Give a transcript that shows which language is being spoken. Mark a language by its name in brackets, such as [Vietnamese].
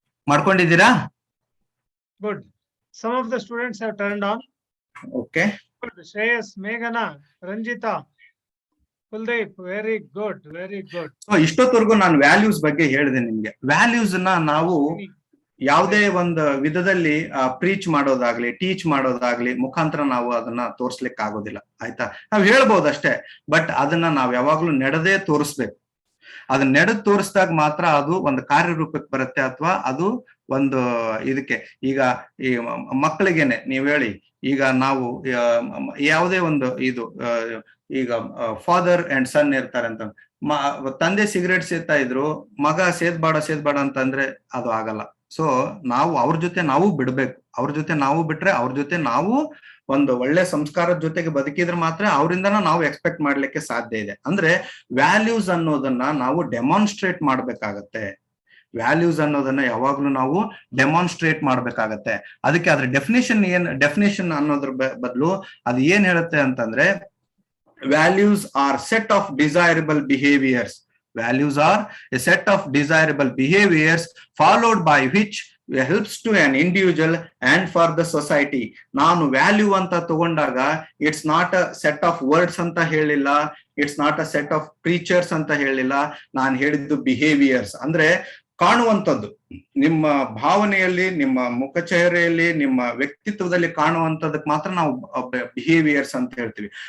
[Kannada] ಮಾಡ್ಕೊಂಡಿದ್ದೀರಾ? [English] Good. Some of the students have turned on. Okay. Shreyas, Meghana, Ranjita, Kuldeep, very good. [Kannada] So ಇಷ್ಟೊತ್ತವರೆಗೂ ನಾನು values ಬಗ್ಗೆ ಹೇಳಿದೆ ನಿಮ್ಗೆ. Values ನ ನಾವು ಯಾವುದೇ ಒಂದು ವಿಧದಲ್ಲಿ ಪ್ರೀಚ್ ಮಾಡೋದಾಗ್ಲಿ, ಟೀಚ್ ಮಾಡೋದಾಗ್ಲಿ ಮುಖಾಂತರ ನಾವು ಅದನ್ನ ತೋರ್ಸ್ಲಿಕ್ಕೆ ಆಗೋದಿಲ್ಲ, ಆಯ್ತಾ? ನಾವ್ ಹೇಳ್ಬೋದಷ್ಟೇ, ಬಟ್ ಅದನ್ನ ನಾವ್ ಯಾವಾಗ್ಲೂ ನಡೆದೇ ತೋರಿಸ್ಬೇಕು. ಅದನ್ನ ನಡೆದು ತೋರಿಸಿದಾಗ ಮಾತ್ರ ಅದು ಒಂದು ಕಾರ್ಯರೂಪಕ್ಕೆ ಬರುತ್ತೆ, ಅಥವಾ ಅದು ಒಂದು ಇದಕ್ಕೆ. ಈಗ ಈ ಮಕ್ಕಳಿಗೇನೆ ನೀವ್ ಹೇಳಿ, ಈಗ ನಾವು ಯಾವುದೇ ಒಂದು ಇದು ಈಗ ಫಾದರ್ ಅಂಡ್ ಸನ್ ಇರ್ತಾರೆ ಅಂತ, ತಂದೆ ಸಿಗರೇಟ್ ಸೇದ್ತಾ ಇದ್ರು, ಮಗ ಸೇದ್ಬೇಡ ಅಂತಂದ್ರೆ ಅದು ಆಗಲ್ಲ. ಸೊ ನಾವು ಅವ್ರ ಜೊತೆ ನಾವು ಬಿಡ್ಬೇಕು, ಅವ್ರ ಜೊತೆ ನಾವು ಬಿಟ್ರೆ, ಅವ್ರ ಜೊತೆ ನಾವು ಒಂದು ಒಳ್ಳೆ ಸಂಸ್ಕಾರದ ಜೊತೆಗೆ ಬದುಕಿದ್ರೆ ಮಾತ್ರ ಅವರಿಂದನ ನಾವು ಎಕ್ಸ್ಪೆಕ್ಟ್ ಮಾಡ್ಲಿಕ್ಕೆ ಸಾಧ್ಯ ಇದೆ. ಅಂದ್ರೆ ವ್ಯಾಲ್ಯೂಸ್ ಅನ್ನೋದನ್ನ ನಾವು ಡೆಮಾನ್ಸ್ಟ್ರೇಟ್ ಮಾಡ್ಬೇಕಾಗತ್ತೆ. ವ್ಯಾಲ್ಯೂಸ್ ಅನ್ನೋದನ್ನ ಯಾವಾಗ್ಲೂ ನಾವು ಡೆಮಾನ್ಸ್ಟ್ರೇಟ್ ಮಾಡ್ಬೇಕಾಗತ್ತೆ. ಅದಕ್ಕೆ ಅದ್ರ ಡೆಫಿನೇಷನ್ ಅನ್ನೋದ್ರ ಬದಲು ಅದು ಏನ್ ಹೇಳುತ್ತೆ ಅಂತಂದ್ರೆ, [English] Values are set of desirable behaviours. Values are a set of desirable behaviors followed by which helps to an individual and for the society. [Kannada] ನಾನು ವ್ಯಾಲ್ಯೂ ಅಂತ ತಗೊಂಡಾಗ [English] it's not a set of words [Kannada] ಅಂತ ಹೇಳಿಲ್ಲ, [English] It's not a set of preachers ಅಂತ ಹೇಳಿಲ್ಲ. [Kannada] ನಾನು ಹೇಳಿದ್ದು behaviours ಅಂದ್ರೆ ಕಾಣುವಂಥದ್ದು, ನಿಮ್ಮ ಭಾವನೆಯಲ್ಲಿ, ನಿಮ್ಮ ಮುಖಚಹರೆಯಲ್ಲಿ, ನಿಮ್ಮ ವ್ಯಕ್ತಿತ್ವದಲ್ಲಿ ಕಾಣುವಂಥದ್ದಕ್ಕೆ ಮಾತ್ರ ನಾವು ಬಿಹೇವಿಯರ್ಸ್ ಅಂತ ಹೇಳ್ತೀವಿ.